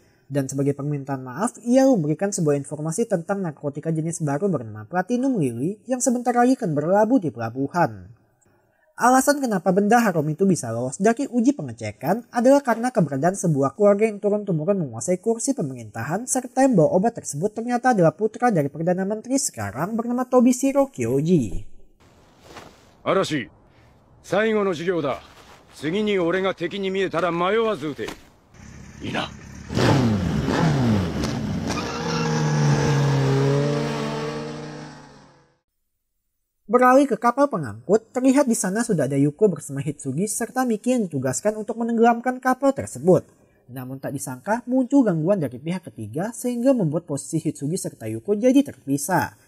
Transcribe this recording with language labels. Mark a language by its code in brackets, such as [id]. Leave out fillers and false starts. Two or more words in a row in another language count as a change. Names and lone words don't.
[id] Dan sebagai permintaan maaf, ia memberikan sebuah informasi tentang narkotika jenis baru bernama Platinum Lily yang sebentar lagi akan berlabuh di pelabuhan. Alasan kenapa benda haram itu bisa lolos dari uji pengecekan adalah karena keberadaan sebuah keluarga yang turun-temurun menguasai kursi pemerintahan serta yang bawa obat tersebut ternyata adalah putra dari Perdana Menteri sekarang bernama Tobishiro Kyoji. [ja] 嵐、最後の授業だ。次に俺が敵に見えたら迷わず撃て。いいな。 [id] Beralih ke kapal pengangkut, terlihat di sana sudah ada Yuko bersama Hitsugi serta Miki yang ditugaskan untuk menenggelamkan kapal tersebut. Namun tak disangka muncul gangguan dari pihak ketiga sehingga membuat posisi Hitsugi serta Yuko jadi terpisah.